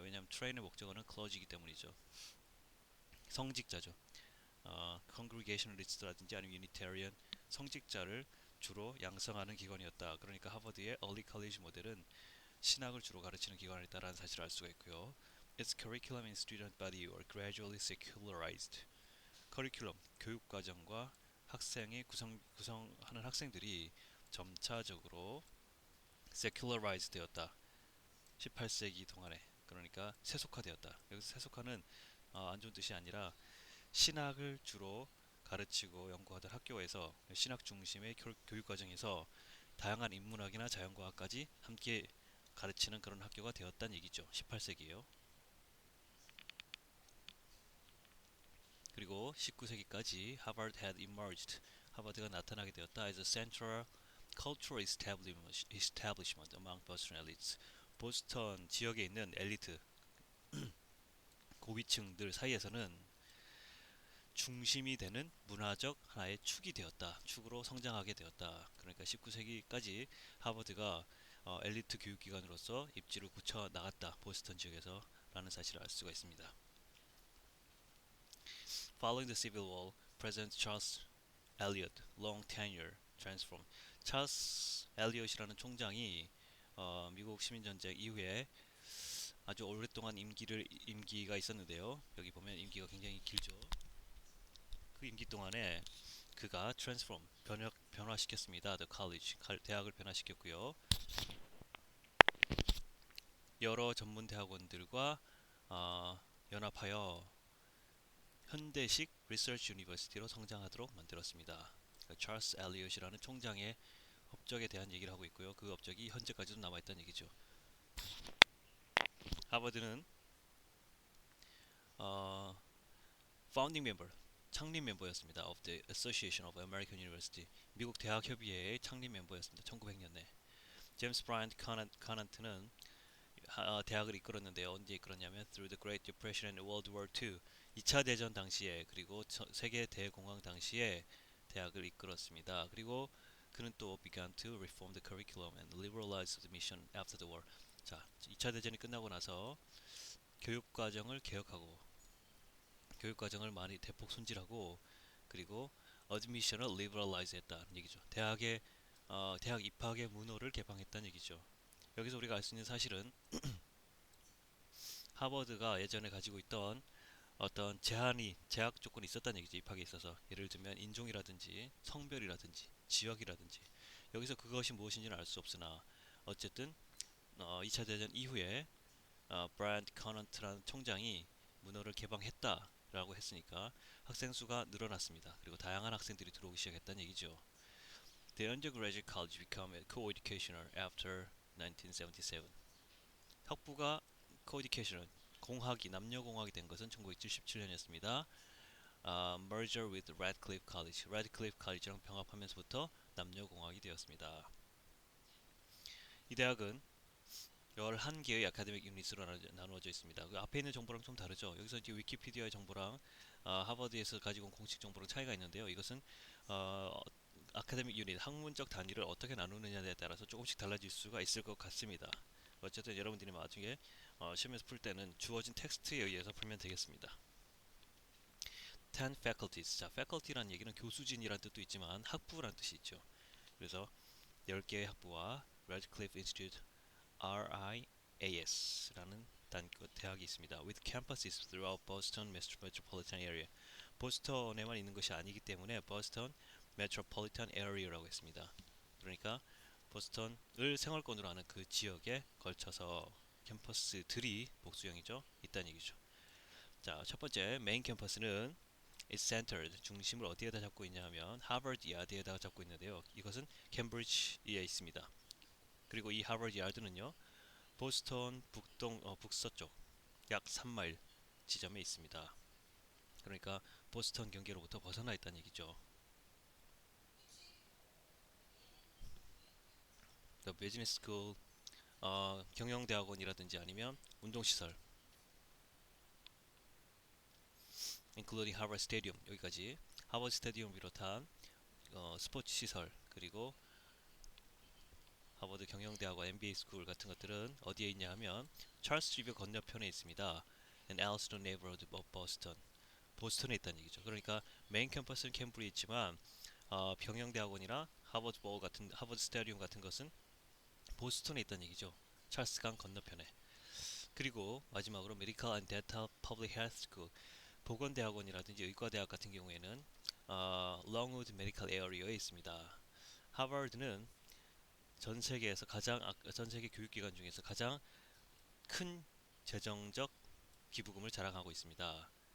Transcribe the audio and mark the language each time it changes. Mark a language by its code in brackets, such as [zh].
[ko] 왜냐하면 train의 목적어는 clergy이기 때문이죠. 성직자죠. congregationalist라든지 아니면 unitarian 성직자를 주로 양성하는 기관이었다. 그러니까 하버드의 early college 모델은 신학을 주로 가르치는 기관이었다라는 사실을 알 수가 있고요. [en] Its curriculum and student body were gradually secularized. [ko] 커리큘럼, 교육과정과 학생이 구성하는 학생들이 점차적으로 secularized 되었다. 18세기 동안에. 그러니까 세속화되었다. 여기서 세속화는 안 좋은 뜻이 아니라 신학을 주로 가르치고 연구하던 학교에서 신학 중심의 교육과정에서 다양한 인문학이나 자연과학까지 함께 가르치는 그런 학교가 되었다는 얘기죠. 18세기에요. 그리고 19세기까지 [en] Harvard had emerged. [ko] 하버드가 나타나게 되었다. [en] as a central cultural establishment among Boston elites. [ko] 보스턴 지역에 있는 엘리트, 고위층들 사이에서는 중심이 되는 문화적 하나의 축이 되었다. 축으로 성장하게 되었다. 그러니까 19세기까지 하버드가 엘리트 교육기관으로서 입지를 굳혀 나갔다. 보스턴 지역에서 라는 사실을 알 수가 있습니다. [en] Following the Civil War, President Charles Eliot, long tenure, transformed. [ko] 찰스 엘리엇이라는 총장이 미국 시민전쟁 이후에 아주 오랫동안 임기가 있었는데요. 여기 보면 임기가 굉장히 길죠. 그 임기 동안에 그가 트랜스폼 변화시켰습니다. [en] The College [ko] 대학을 변화시켰고요. 여러 전문 대학원들과 연합하여 현대식 리서치 유니버시티로 성장하도록 만들었습니다. 찰스 엘리엇이라는 총장의 업적에 대한 얘기를 하고 있고요. 그 업적이 현재까지도 남아있다는 얘기죠. 하버드는 [en] founding member, [ko] 창립 멤버였습니다. [en] of the Association of American University, [ko] 미국 대학 협의회의 창립 멤버였습니다. 1900년에. 제임스 브라이언트 카넌트는 대학을 이끌었는데요. 언제 이끌었냐면 [en] through the Great Depression and World War II, [ko] 2차 대전 당시에 그리고 세계 대공황 당시에 대학을 이끌었습니다. 그리고 그는 또 [en] began to reform the curriculum and liberalize admission after the war. [ko] 자, 2차 대전이 끝나고 나서 교육과정을 개혁하고 교육과정을 많이 대폭 손질하고 그리고 admission을 liberalize 했다는 얘기죠. 대학 입학의 문호를 개방했다는 얘기죠. 여기서 우리가 알 수 있는 사실은 하버드가 예전에 가지고 있던 어떤 제약 조건이 있었다는 얘기죠. 입학에 있어서 예를 들면 인종이라든지 성별이라든지 지역이라든지 여기서 그것이 무엇인지는 알 수 없으나 어쨌든 2차 대전 이후에 브라이언트 커넌트라는 총장이 문호를 개방했다라고 했으니까 학생 수가 늘어났습니다. 그리고 다양한 학생들이 들어오기 시작했다는 얘기죠. [en] The undergraduate college became co-educational after 1977. [ko] 학부가 co-educational 남녀공학이 된 것은 1977년이었습니다. [en] merger with Radcliffe College, [ko] Radcliffe College랑 병합하면서부터 남녀공학이 되었습니다. 이 대학은 11개의 아카데믹 유닛으로 나누어져 있습니다. 그 앞에 있는 정보랑 좀 다르죠. 여기서 이제 위키피디아의 정보랑 하버드에서 가지고 온 공식 정보랑 차이가 있는데요. 이것은 아카데믹 유닛, 학문적 단위를 어떻게 나누느냐에 따라서 조금씩 달라질 수가 있을 것 같습니다. 어쨌든 여러분들이 나중에 시험에서 풀 때는 주어진 텍스트에 의해서 풀면 되겠습니다. [en] 10 faculties. [ko] 자, faculty라는 얘기는 교수진이라는 뜻도 있지만 학부라는 뜻이 있죠. 그래서 10개의 학부와 Radcliffe Institute, UMAS라는 대학이 있습니다. [en] With campuses throughout Boston Metropolitan Area. [ko] 보스턴에만 있는 것이 아니기 때문에 Boston Metropolitan Area라고 했습니다. 그러니까 보스턴을 생활권으로 하는 그 지역에 걸쳐서 캠퍼스들이 복수형이죠. 있다는 얘기죠. 자, 첫 번째 메인 캠퍼스는 [en] is centered [ko] 중심을 어디에다 잡고 있냐 하면 하버드 야드에다가 잡고 있는데요. 이것은 캠브리지에 있습니다. 그리고 이 하버드 야드는요. 보스턴 북서쪽 약 3마일 지점에 있습니다. 그러니까 보스턴 경계로부터 벗어나 있다는 얘기죠. [en] The Business School, [ko] 경영대학원이라든지 아니면 운동시설, [en] including Harvard Stadium [ko] 여기까지 하버드 스타디움 비롯한 스포츠 시설 그리고 하버드 경영대학원 MBA 스쿨 같은 것들은 어디에 있냐 하면 찰스 리버 건너편에 있습니다. [en] And Alston neighborhood of Boston. [ko] 보스턴에 있다는 얘기죠. 그러니까 메인 캠퍼스는 캠브리에 있지만 경영대학원이나 하버드 스타디움 같은 것은 보스턴에 있다는 얘기죠. 찰스강 건너편에. 그리고 마지막으로 [en] Medical and Dental Public Health School [ko] 보건대학원이라든지 의과대학 같은 경우에는 Longwood Medical Area에 있습니다. 하버드는 전 세계 교육기관 중에서 가장 큰 재정적 기부금을 자랑하고 있습니다.